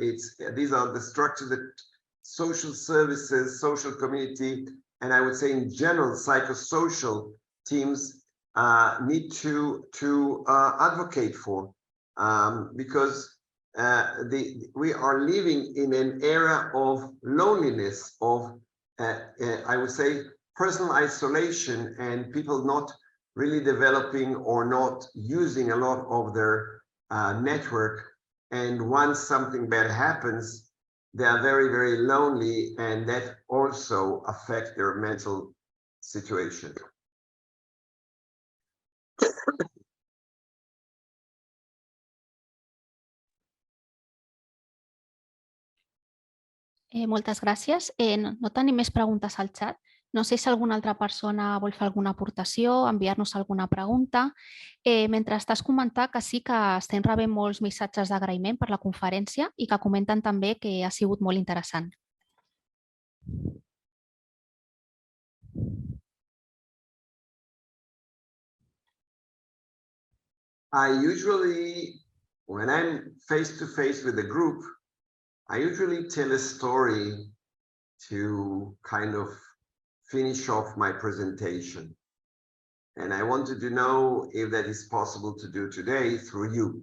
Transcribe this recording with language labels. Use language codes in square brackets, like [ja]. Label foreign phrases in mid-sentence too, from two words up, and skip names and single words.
[en] These are the structures that social services, social community, and I would say in general psychosocial teams need to advocate for, because we are living in an era of loneliness, of I would say personal isolation, and people not really developing or not using a lot of their network. And once something bad happens, they are very, very lonely, and that also affects their mental situation. [ca] Moltes gràcies. No tenim més preguntes al xat. No sé si alguna altra persona vol fer alguna aportació, enviar-nos alguna pregunta. Mentre estàs comentant que sí que estem rebent molts missatges d'agraïment per la conferència i que comenten també que ha sigut molt interessant. [en] I usually, when I'm face to face with a group, I usually tell a story to kind of finish off my presentation. And I wanted to know if that is possible to do today through you.